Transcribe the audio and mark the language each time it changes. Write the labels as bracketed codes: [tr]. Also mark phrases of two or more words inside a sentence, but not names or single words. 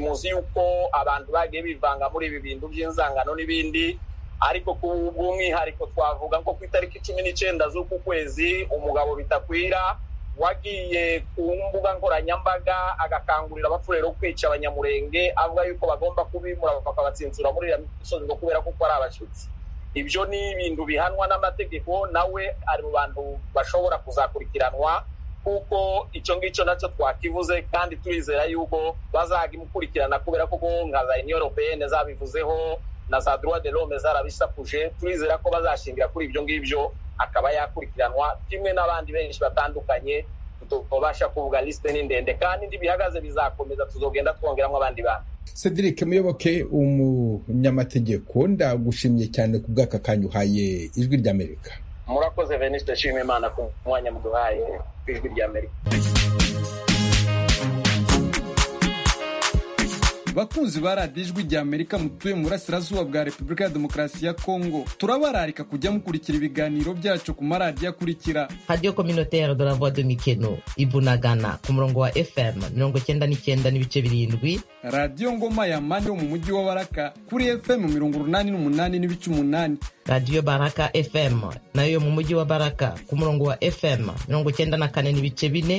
[rw] Muzi yuko abantu bagiye bivanga muri ibi bintu by'inzangano n'ibindi, ariko ku bw'umwihariko twavuga ko ku itariki 19 z'uku kwezi umugabo bitakwira wagiye ku mbuga nkoranyambaga agakangurira abafurero kwica abanyamulenge, avuga yuko bagomba kubimura bakabatsinsura muri iriya misozi ngo kubera ko ari abashitsi. Ibyo ni ibintu bihanwa n'amategeko, nawe ari mu bantu bashobora kuzakurikiranwa kuko icyo ngicyo nacyo twakivuze, kandi turizera yuko bazagimukurikirana kubera ko nka za Union Européenne zabivuzeho na za [fr] droit de l'homme [rw] zarabisapuje. Turizera ko bazashingira kuri ibyo ngibyo akaba yakurikiranwa kimwe n'abandi benshi batandukanye. Tutobasha kuvuga liste ni ndende, kandi ndi bihagaze bizakomeza, tuzogenda twongeramo abandi bantu. Cedric Muyoboke, umunyamategeko, ndagushimye cyane ku bw'aka kanya uhaye Ijwi ry'Amerika. Murakoze Venuste, nshimye Imana ku mwanya muduhaye Ijwi ry'Amerika. bakunzi ba radiyo ijwi rya Amerika mutuye mu burasirazuba bwa Repubulika ya Demokarasi ya Kongo, turabararika kujya mukurikira ibiganiro byacu ku maradiyo akurikira: Radio Communautaire de la Voix de Mikeno Ibunagana ku murongo wa FM 99.7, Radio Ngoma ya Mani yo mu mujyi wa Baraka kuri FM 88.8, Radio Baraka FM nayo mu mujyi wa Baraka ku murongo wa FM 94.4,